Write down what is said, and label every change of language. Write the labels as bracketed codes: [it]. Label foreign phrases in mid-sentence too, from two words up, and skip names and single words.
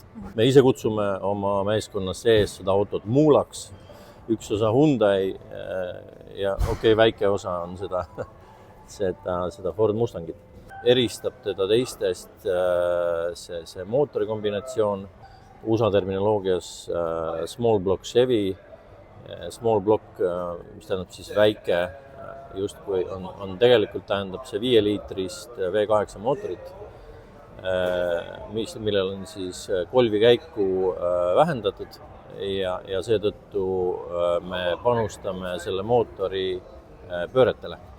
[et] Me ise kutsume oma meeskonna sees seda autot Mulaks, üks osa Hyundai ja väike osa on seda Ford Mustangit. Eristab teda teistest see mootori kombinatsioon, USA terminoloogias [en] small block Chevy, small block, [et] mis tähendab siis väike, justkui on tegelikult tähendab see 5-liitrist V8 mootorit, millel on siis kolvikäiku vähendatud ja seetõttu me panustame selle mootori pööretele.